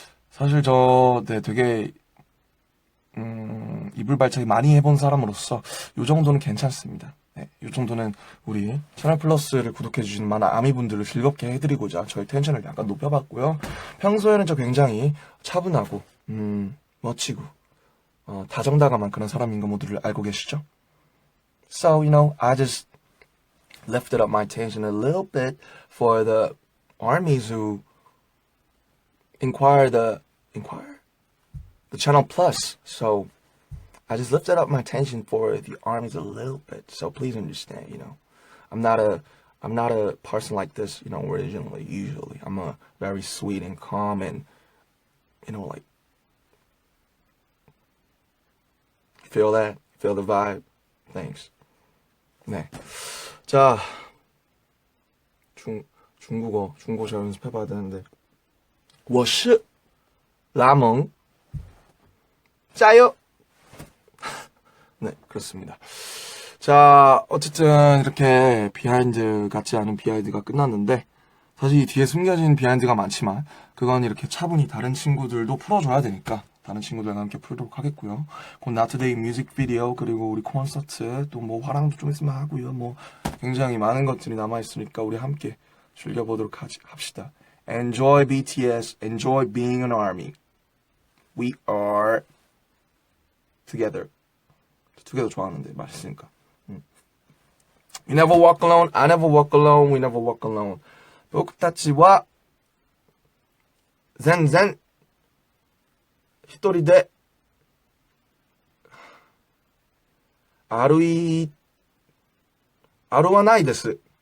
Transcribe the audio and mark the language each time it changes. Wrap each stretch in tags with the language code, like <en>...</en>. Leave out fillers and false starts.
<ko>사실 네, 되게, 이불 발차기 많이 해본 사람으로서 요 정도는 괜찮습니다. 네, 요 정도는 우리 채널 플러스를 구독해주시는 많은 아미분들을 즐겁게 해드리고자 저희 텐션을 약간 높여봤고요. 평소에는 저 굉장히 차분하고 멋지고 다정다감한 그런 사람인 거 모두를 알고 계시죠?</ko> <en>So, I just lifted up my tension a little bit for the armies who inquire the channel plus. So I just lifted up my tension for the armies a little bit. So please understand, I'm not a person like this, originally, usually. I'm a very sweet and calm and, like, feel that? Feel the vibe? Thanks.</en> <ko>네. 자, 중국어 제가 연습해봐야 되는데.</ko> <zh>我是拉蒙</zh> <ko>짜요. 네, 그렇습니다. 자, 어쨌든 이렇게 비하인드 같지 않은 비하인드가 끝났는데 사실 이 뒤에 숨겨진 비하인드가 많지만 그건 이렇게 차분히 다른 친구들도 풀어줘야 되니까 다른 친구들과 함께 풀도록 하겠고요. 곧 나투데이 뮤직비디오 그리고 우리 콘서트 또 뭐 화랑도 좀 있으면 하고요. 뭐 굉장히 많은 것들이 남아있으니까 우리 함께 즐겨보도록 합시다.</ko> <en>Enjoy BTS, enjoy being an army. We are together.</en> <ko>together 좋아하는데 맛있으니까.</ko> <en>You never walk alone, I never walk alone, we never walk alone.</en> <ja>僕たちは全然一人で歩わないです。</ja>